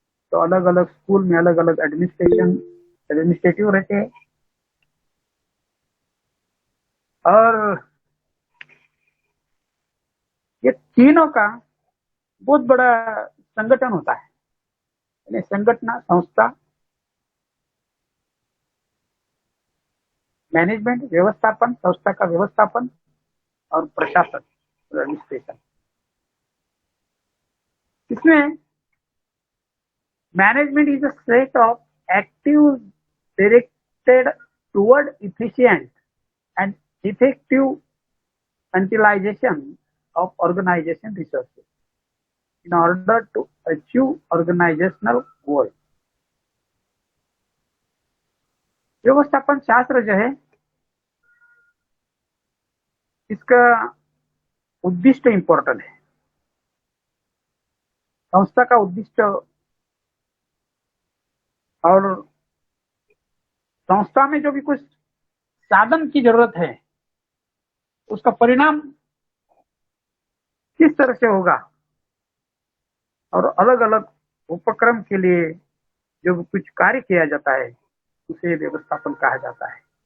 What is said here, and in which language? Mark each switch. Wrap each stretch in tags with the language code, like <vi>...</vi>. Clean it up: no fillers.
<hi>तो अलग अलग स्कूल में अलग अलग एडमिनिस्ट्रेटिव रहते हैं, और ये तीनों का बहुत बड़ा संगठन होता है। यानी संगठन, संस्था, मैनेजमेंट, व्यवस्थापन, संस्था का व्यवस्थापन और प्रशासन, एडमिनिस्ट्रेशन। इसमें</hi> <en>Management is a set of active directed toward efficient and effective utilization of organization resources in order to achieve organizational goals.</en> <hi>व्यवस्थापन शास्त्र जो है, इसका उद्दिष्ट इंपॉर्टेंट है। संस्था का उद्दिष्ट और संस्था में जो भी कुछ साधन की जरूरत है, उसका परिणाम किस तरह से होगा, और अलग अलग उपक्रम के लिए जो कुछ कार्य किया जाता है, उसे व्यवस्थापन कहा जाता है।</hi>